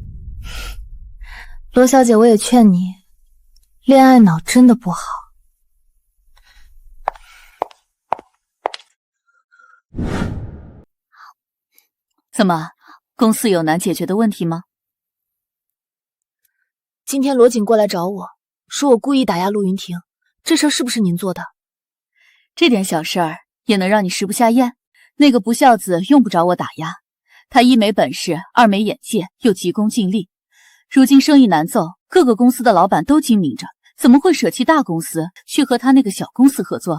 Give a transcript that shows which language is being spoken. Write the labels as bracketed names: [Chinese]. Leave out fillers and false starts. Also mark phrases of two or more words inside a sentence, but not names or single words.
[Chinese] 羅小姐，我也勸你，戀愛腦真的不好。怎麼，公司有難解決的問題嗎？今天羅景過來找我，說我故意打壓陸雲婷，這事是不是您做的？這點小事兒也能讓你食不下咽？那個不孝子用不着我打壓，他一沒本事，二沒眼界，又急功近利。如今生意難奏，各個公司的老板都精明着，怎麼會捨棄大公司去和他那個小公司合作？